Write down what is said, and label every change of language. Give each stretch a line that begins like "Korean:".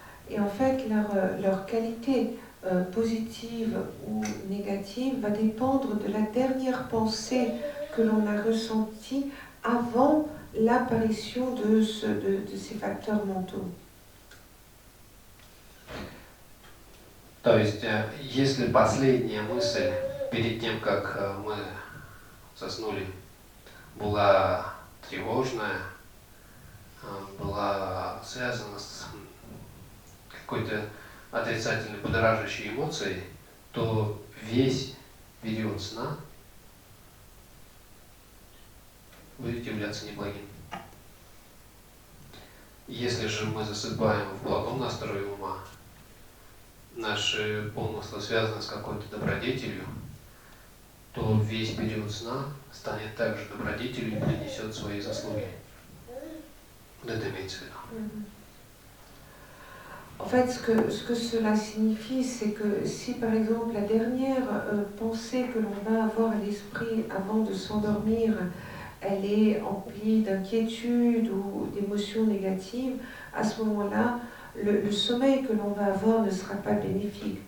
French: Et en fait, leur qualité positive ou négative va dépendre de la dernière pensée que l'on a ressentie avant l'apparition de ces facteurs mentaux.
Russian: То есть, если последняя мысль перед тем, как мы заснули, была тревожная, была связана с какой-то отрицательной, будоражащей эмоцией, то весь период сна будет являться неблагим. Если же мы засыпаем в благом настрое ума, наши помыслы связаны с какой-то добродетелью, то весь период сна станет также добродетелью и принесет свои заслуги. Вот это имеется в виду.
French: En fait, ce que cela signifie, c'est que si par exemple la dernière pensée que l'on va avoir à l'esprit avant de s'endormir, elle est emplie d'inquiétude ou d'émotions négatives, à ce moment-là, le sommeil que l'on va avoir ne sera pas bénéfique.